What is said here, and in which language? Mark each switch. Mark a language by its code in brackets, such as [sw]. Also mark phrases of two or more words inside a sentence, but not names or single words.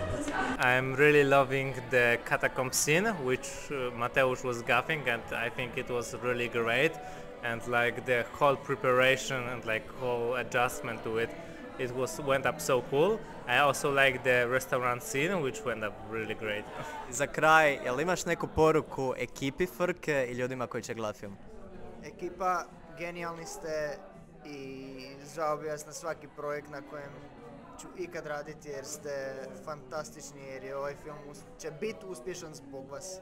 [en] I'm really loving the catacomb scene, which Mateusz was gaffing, and I think it was really great. And like the whole preparation and like whole adjustment to it, went up so cool. I also like the restaurant scene, which went up really great. [hr] Za kraj, jel imaš neku poruku ekipi Frke i ljudima koji će gledati film? Ekipa, genijalni ste i žao bi vas na svaki projekt na kojem ću ikad raditi jer ste fantastični, jer je ovaj film će biti uspješan zbog vas.